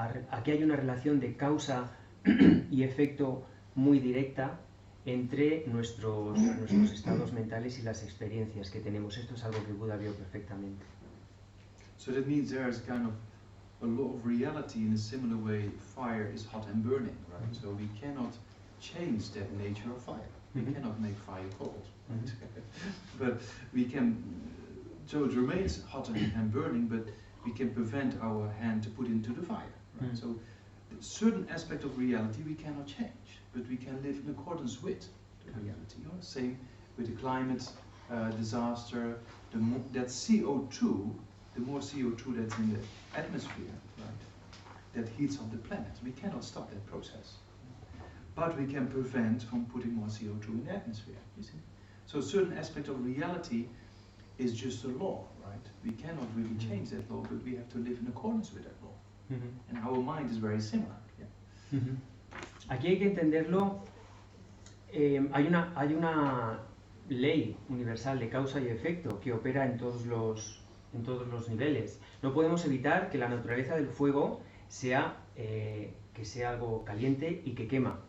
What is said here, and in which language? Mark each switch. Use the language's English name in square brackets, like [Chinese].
[Spanish] Aquí hay una relación de causa y efecto muy directa entre nuestros estados mentales y las experiencias que tenemos. Esto es algo que Buda vio perfectamente. [English] So that means there is kind of a law of reality in a similar way. Fire is hot and burning, right? Mm-hmm. So we cannot change that nature of fire. We Mm-hmm. cannot make fire cold, right? Mm-hmm. But we can, so it remains hot and burning, but we can prevent our hand to put into the fire, right? Mm-hmm. So a certain aspect of reality we cannot change, but we can live in accordance with the reality. You know? Same with the climate disaster, that CO2, the more CO2 that's in the atmosphere, right, that heats up the planet. We cannot stop that process. But we can prevent from putting more CO2 in the atmosphere, you see. So a certain aspect of reality is just a law, right? We cannot really change that law, but we have to live in accordance with that law. Mm-hmm. And our mind is very similar. Yeah. Mm-hmm. [Spanish] Aquí hay que entenderlo. Hay una ley universal de causa y efecto que opera en todos los niveles. No podemos evitar que la naturaleza del fuego sea que sea algo caliente y que quema.